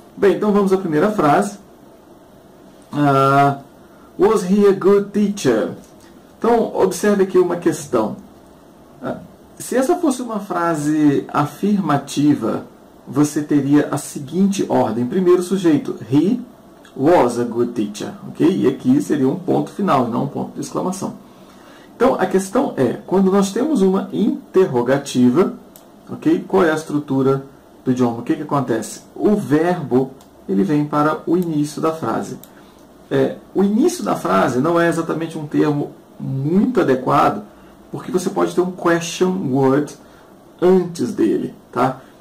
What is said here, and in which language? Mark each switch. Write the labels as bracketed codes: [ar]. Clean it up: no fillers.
[pt] Bem, então vamos à primeira frase. [en] Was he a good teacher? [pt] Então, observe aqui uma questão. Se essa fosse uma frase afirmativa, você teria a seguinte ordem. Primeiro sujeito, [en] he was a good teacher, ok? [pt] E aqui seria um ponto final, não um ponto de exclamação. Então, a questão é, quando nós temos uma interrogativa, ok? Qual é a estrutura do idioma? O que acontece? O verbo, ele vem para o início da frase. O início da frase não é exatamente um termo muito adequado, porque você pode ter um question word antes dele, tá?